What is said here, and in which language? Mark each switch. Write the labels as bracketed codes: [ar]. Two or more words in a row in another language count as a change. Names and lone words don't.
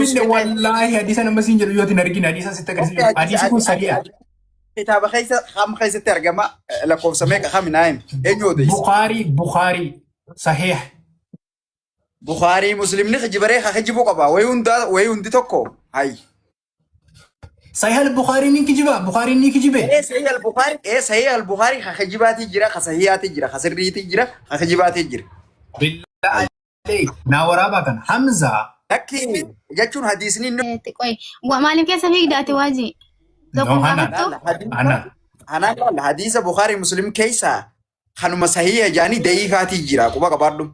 [om] Finne wallaahi hadiisa nama siin jedhu yoo hin argine hadiisa sitti agarsiisu. Hadiisi kun sadiidha. Kitaaba keessatti argama lakkoofsa meeqa haminaayim eenyu odeessa? Bukhaari sahiha. Bukhaari muslimni kijibaree kijibuu qaba wayi hundi tokko hayi. Sahih al-Bukhari ni kijiba Bukhari ni kijibe. Sahih al-Bukhari kijibaati jira sahihaati jira sirriiti jira kijibaati jira. Billahi na waraaba kan Hamza. Lakki jechuun hadiisni maaliif keessa fiigdaati waajii? Anaan hadiisa Bukhaari muslim keessa kanuma sahiha jaanii da'iifaatii jira quba qabaadhu.